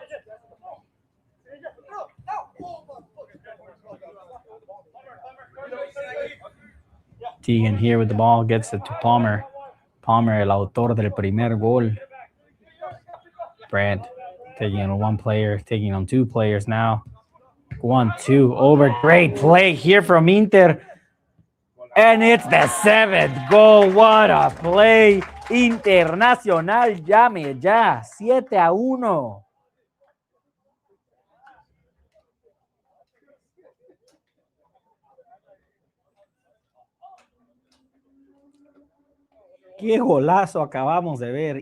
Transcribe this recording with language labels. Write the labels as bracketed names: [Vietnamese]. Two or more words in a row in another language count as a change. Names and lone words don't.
[English] Tegan here with the ball, gets it to Palmer. [Spanish] Palmer, el autor del primer gol. [English] Brand taking on one player, taking on two players now. 1-2 over. Great play here from Inter. And it's the 7th goal. What a play. [Spanish] Internacional, llame ya. 7-1. Qué golazo acabamos de ver.